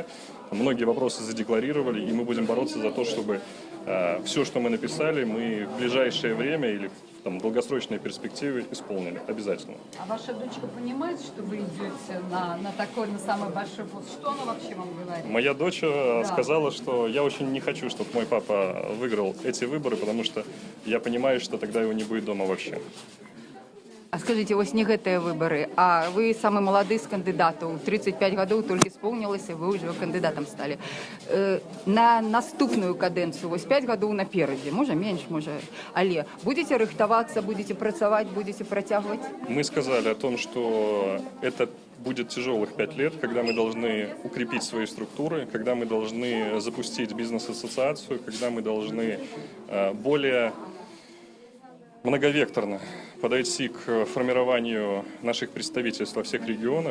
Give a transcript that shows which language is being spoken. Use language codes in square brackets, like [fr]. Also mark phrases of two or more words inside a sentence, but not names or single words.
[ru] Многие вопросы задекларировали, и мы будем бороться за то, чтобы все, что мы написали, мы в ближайшее время или в долгосрочной перспективе исполнили обязательно. А ваша дочка понимает, что вы идете на самый большой пост? Что она вообще вам говорит? Моя дочь сказала, что я очень не хочу, чтобы мой папа выиграл эти выборы, потому что я понимаю, что тогда его не будет дома вообще. А скажите, [be] вось не гэтыя выборы, а вы самый молодый з кандыдатаў, 35 гадоў толькі [ru] исполнилось, вы уже кандидатом стали. [be] На наступную кадэнцыю, вось 5 гадоў наперадзе, можа менш, можа, але будете рыхтавацца, будете працаваць, будете працягваць? [ru] Мы сказали о том, что это будет тяжелых 5 лет, когда мы должны укрепить свои структуры, когда мы должны запустить бизнес-ассоциацию, когда мы должны более многовекторно подойти к формированию наших представительств во всех регионах.